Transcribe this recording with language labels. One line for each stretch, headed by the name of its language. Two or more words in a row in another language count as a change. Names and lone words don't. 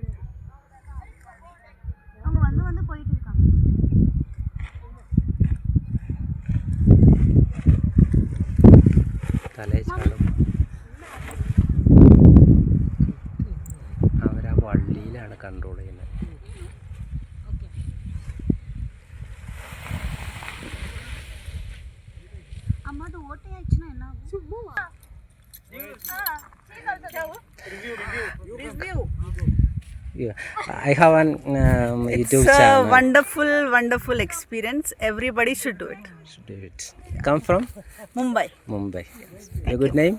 Tamil: அவங்க வந்து போயிட்டு இருக்காங்க.
Malayalam: അവരാ വള്ളിയിലാണ് കൺട്രോൾ ചെയ്യുന്നത്. അമ്മ അത് ഓട്ടയായിച്ചാ എന്നാ
English: Yeah, I have an YouTube channel. It's a wonderful experience. Everybody should do it. Come from? Mumbai. Your good name?